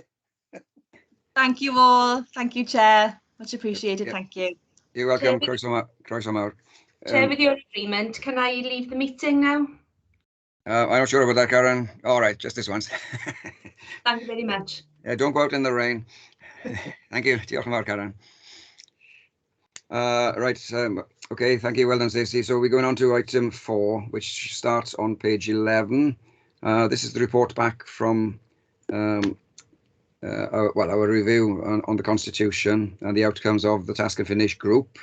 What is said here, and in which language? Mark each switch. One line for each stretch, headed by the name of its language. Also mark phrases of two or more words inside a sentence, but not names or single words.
English: Thank you all. Thank you, Chair. Much appreciated. Thank you. You're welcome. Chair, with your agreement, can I leave the meeting now? I'm not sure about that, Karen. All right, just this once. Thank you very much. Don't go out in the rain. Thank you.
Welsh: Diolch yn fawr, Karen.
English: Right. Okay. Thank you. Well done, Stacey. So we're going on to item 4, which starts on page 11. This is the report back from our review on the Constitution and the outcomes of the Task and Finish group.